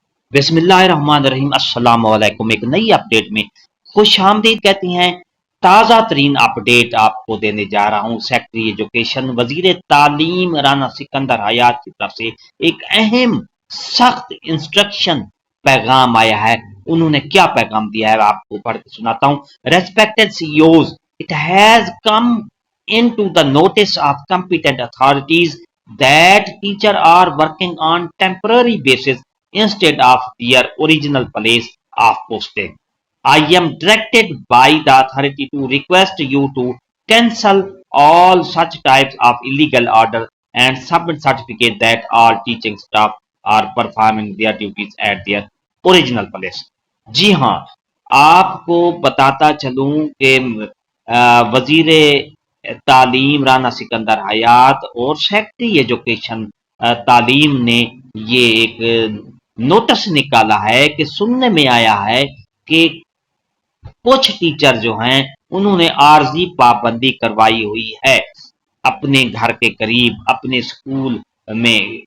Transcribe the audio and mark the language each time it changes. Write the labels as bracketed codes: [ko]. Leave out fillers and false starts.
[ur] بسم اللہ الرحمن الرحیم، السلام علیکم۔ ایک نئی اپڈیٹ میں خوش آمدید کہتی ہیں۔ تازہ ترین اپڈیٹ آپ کو دینے جا رہا ہوں۔ سیکٹری ایجوکیشن وزیر تعلیم رانا سکندر حیات کی طرف سے ایک اہم سخت انسٹرکشن پیغام آیا ہے۔ انہوں نے کیا پیغام دیا ہے آپ کو پڑھ کے سناتا ہوں۔ [en] Respected CEOs, it has come into the notice of competent authorities that teachers are working on temporary basis instead of their original place of posting. I am directed by the authority to request you to cancel all such types of illegal order and submit certificate that all teaching staff are performing their duties at their original place. [ur] جی ہاں، آپ کو بتاتا چلوں کہ وزیر تعلیم رانا سکندر حیات اور سیکٹری ایجوکیشن تعلیم نے یہ ایک نوٹس نکالا ہے کہ سننے میں آیا ہے کہ کچھ ٹیچر جو ہیں انہوں نے عارضی پابندی کروائی ہوئی ہے اپنے گھر کے قریب، اپنے اسکول میں